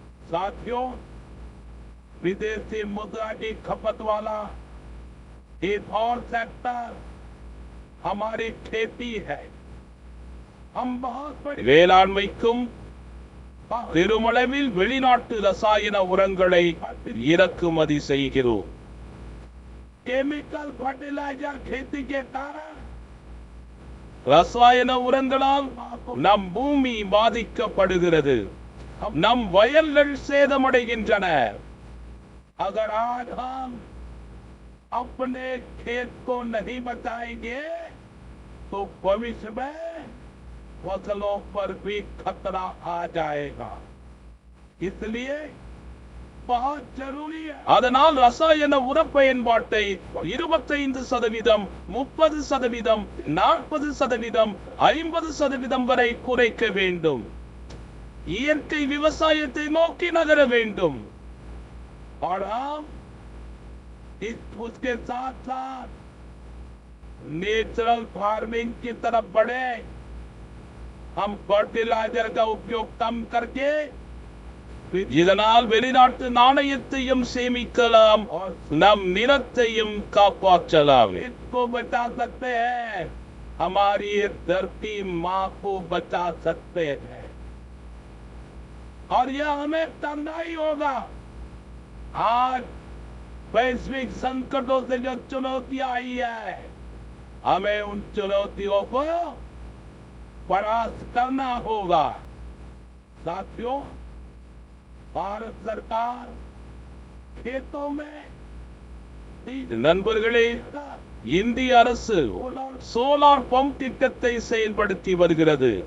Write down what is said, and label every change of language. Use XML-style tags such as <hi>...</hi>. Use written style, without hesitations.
<hi>साथियों, विदेशी मुद्रा की खपत वाला एक और सेक्टर हमारी खेती है. हम बहुत</hi> <ta>வேளாண்மைக்கும் பெருமளவில் வெளிநாட்டு ரசாயன உரங்களை இறக்குமதி செய்கிறோம்.</ta> <hi>केमिकल फर्टिलाइजर खेती के कारण</hi> <ta>ரசாயன உரங்களால் நம் பூமி பாதிக்கப்படுகிறது. நம் வயல்கள் சேதமடைகின்றன.</ta> <hi>अगर आज हम अपने खेत को नहीं बचाएंगे, तो भविष्य में फसलों पर भी खतरा आ जाएगा. इसलिए बहुत जरूरी है.</hi> <ta>அதனால் ரசாயன உர பயன்பாட்டை 25%, 30%, 40%, 50% வரை குறைக்க வேண்டும். இயற்கை விவசாயத்தை நோக்கி நகர வேண்டும்.</ta> <hi>और हम उसके साथ साथ नेचुरल फार्मिंग की तरफ बढ़े. हम फर्टिलाइजर का उपयोग कम करके</hi> <ta>இதனால் வெளிநாட்டு நாணயத்தையும் சேமிக்கலாம், நம் நிலத்தையும் காப்பாற்றலாம்.</ta> <hi>इसको बचा सकते हैं, हमारी धरती माँ को बचा सकते हैं. और यह हमें करना ही होगा। आज वैश्विक संकटों से जो चुनौतियां आई है, हमें उन चुनौतियों को परास्त करना होगा। साथियों, भारत सरकार खेतों में</hi> <ta>நண்பர்களே, இந்திய அரசு சோலார் பம்ப் திட்டத்தை செயல்படுத்தி வருகிறது.</ta>